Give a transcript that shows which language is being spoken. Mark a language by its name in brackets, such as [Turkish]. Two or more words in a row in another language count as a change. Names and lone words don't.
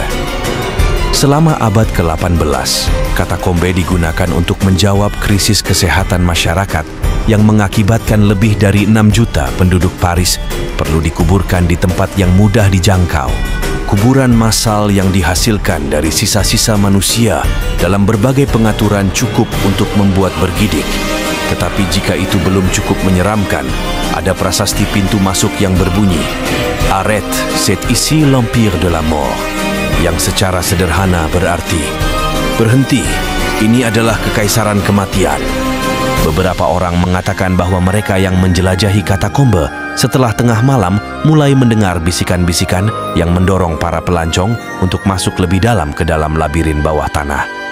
[Indonesian] Selama abad ke-18, katakombe digunakan untuk menjawab krisis kesehatan masyarakat yang mengakibatkan lebih dari 6 juta penduduk Paris perlu dikuburkan di tempat yang mudah dijangkau. Kuburan massal yang dihasilkan dari sisa-sisa manusia dalam berbagai pengaturan cukup untuk membuat bergidik. Tetapi jika itu belum cukup menyeramkan, ada prasasti pintu masuk yang berbunyi, [French] "Arrête, c'est ici l'empire de la mort," [Indonesian] yang secara sederhana berarti, "Berhenti, ini adalah kekaisaran kematian." Beberapa orang mengatakan bahwa mereka yang menjelajahi katakombe setelah tengah malam mulai mendengar bisikan-bisikan yang mendorong para pelancong untuk masuk lebih dalam ke dalam labirin bawah tanah.